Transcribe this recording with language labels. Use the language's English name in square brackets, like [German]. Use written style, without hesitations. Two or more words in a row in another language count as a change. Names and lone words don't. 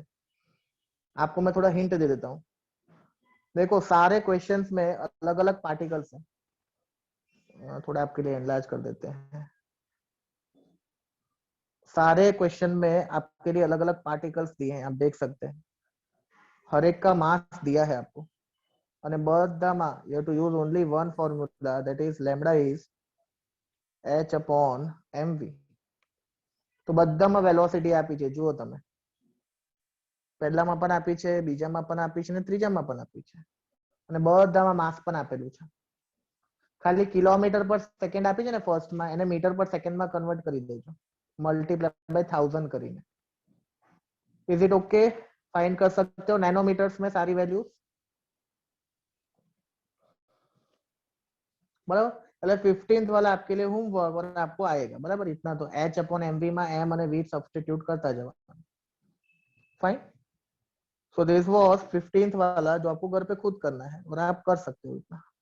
[Hindi] आपको मैं थोड़ा हिंट दे देता हूँ. देखो सारे क्वेश्चंस में अलग अलग पार्टिकल्स हैं. थोड़ा आपके लिए एनलार्ज कर देते हैं. सारे क्वेश्चन में आपके लिए अलग अलग पार्टिकल्स दिए हैं, आप देख सकते हैं. हर एक का मास दिया है आपको. [Gujarati] અને બધામાં [English] you have to use only one formula, that is lambda is h upon mv. [Gujarati] તો બધામાં વેલોસિટી આપી છે, જુઓ તમે. પહેલામાં પણ આપી છે, બીજામાં પણ આપી છે અને ત્રીજામાં પણ આપી છે. અને બધામાં માસ પણ આપેલું છે. ખાલી કિલોમીટર પર સેકન્ડ આપી છે ને ફર્સ્ટમાં, એને મીટર પર સેકન્ડમાં કન્વર્ટ કરી દેજો, મલ્ટીપ્લાય બાય 1000 કરીને. [English] is it ok? [Hindi] फाइंड कर सकते हो नैनोमीटर्स में सारी वैल्यूज. बराबर. એટલે 15th वाला आपके लिए होमवर्क और आपको आएगा बराबर. इतना तो h अपॉन mv में m અને v सब्स्टिट्यूट करता जाओ. फाइन. [English] so this was [Hindi] 15th वाला जो आपको घर पे खुद करना है और आप कर सकते हो इतना.